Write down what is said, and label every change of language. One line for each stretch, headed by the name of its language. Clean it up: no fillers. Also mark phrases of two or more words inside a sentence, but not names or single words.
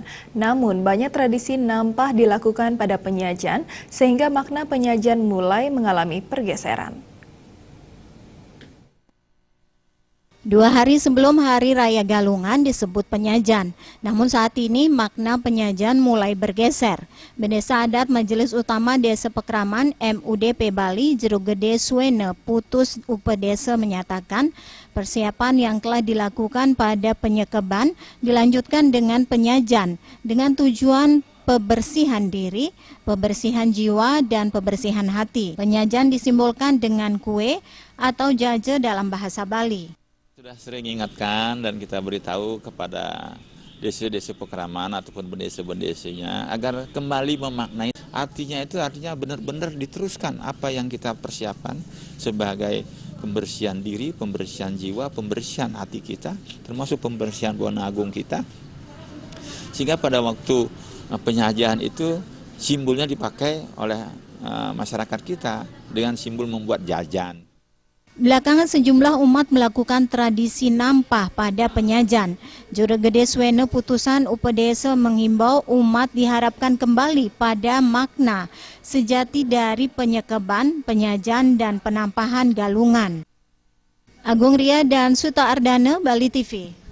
Indonesian: Namun banyak tradisi nampah dilakukan pada penyajian sehingga makna penyajian mulai mengalami pergeseran. 2 hari sebelum Hari Raya Galungan disebut penyajian, namun saat ini makna penyajian mulai bergeser. Pendeta Adat Majelis Utama Desa Pekraman MUDP Bali Jeruk Gede Suene Putus Upedesa menyatakan persiapan yang telah dilakukan pada penyekeban dilanjutkan dengan penyajian dengan tujuan pembersihan diri, pembersihan jiwa, dan pembersihan hati. Penyajian disimbolkan dengan kue atau jaje dalam bahasa Bali. Sudah sering ingatkan dan kita beritahu kepada desa-desa Pekraman ataupun bendesa-bendesanya agar kembali memaknai artinya benar-benar diteruskan apa yang kita persiapkan sebagai pembersihan diri, pembersihan jiwa, pembersihan hati kita, termasuk pembersihan buana agung kita. Sehingga pada waktu penyajian itu simbolnya dipakai oleh masyarakat kita dengan simbol membuat jajan. Belakangan sejumlah umat melakukan tradisi nampah pada penyajian. Jeruk Gede Suene Putusan Upedesa menghimbau umat diharapkan kembali pada makna sejati dari penyekeban, penyajian, dan penampahan galungan. Agung Ria dan Suta Ardana, Bali TV.